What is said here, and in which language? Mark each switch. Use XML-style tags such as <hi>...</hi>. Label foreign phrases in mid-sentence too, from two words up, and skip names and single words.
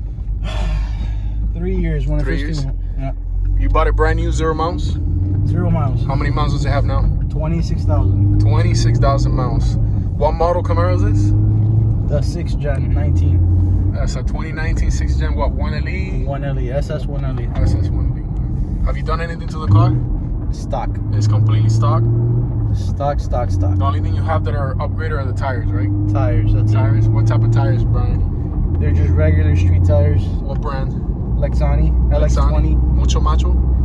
<en>3 years. 3 years? Yeah. You bought it brand new, 0 miles? 0 miles. How many miles does it have now? 26,000. 26,000 miles. What model Camaro is this? The 6th gen, 19. That's a 2019 6th gen, what, 1LE? 1LE, SS 1LE. SS 1LE. Have you done anything to the car? Stock. It's completely stock? Stock. The only thing you have that are upgraded are the tires, right? Tires, that's Tires? What type of tires, Brian? it. They're just regular street tires. What brand? Lexani, LX20.</en> <es>Mucho macho?</es>